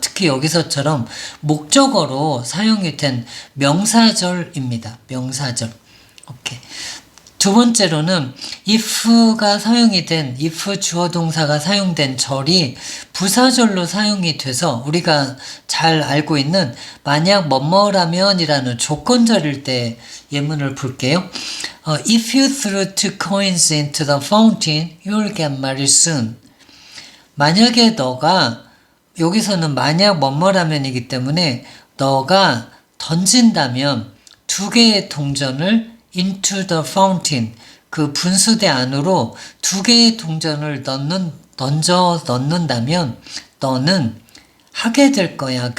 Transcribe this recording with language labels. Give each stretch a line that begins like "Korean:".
Korean: 특히 여기서처럼 목적어로 사용이 된 명사절입니다. 명사절. 오케이. 두 번째로는 if가 사용이 된 if 주어 동사가 사용된 절이 부사절로 사용이 돼서 우리가 잘 알고 있는 만약 뭐뭐라면이라는 조건절일 때 예문을 볼게요.
English: If you threw 2 coins into the fountain, you'll get married soon.
Korean: 만약에 너가 여기서는 만약 뭐뭐라면이기 때문에 너가 던진다면 2개의 동전을
English: into the fountain,
Korean: 그 분수대 안으로 2개의 동전을 던져 넣는다면 너는 하게 될 거야.